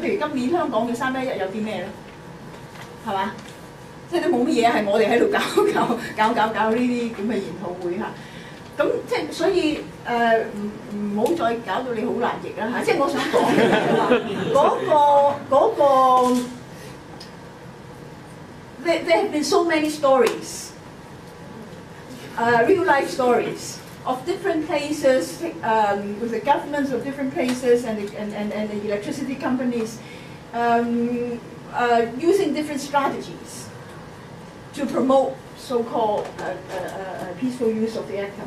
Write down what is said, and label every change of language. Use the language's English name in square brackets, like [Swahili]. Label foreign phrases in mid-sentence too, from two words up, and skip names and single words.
[Cantonese] 譬如今年香港嘅311有啲咩咧？係嘛？即係都冇乜嘢係我哋喺度搞呢啲咁嘅研討會嚇。咁即係所以唔好再搞到你好難譯啦嚇！即係我想講嘅就話嗰個 [English] there have been so many stories, real life stories of different places with the governments of different places and the electricity companies using different strategies to promote so-called peaceful use of the atom.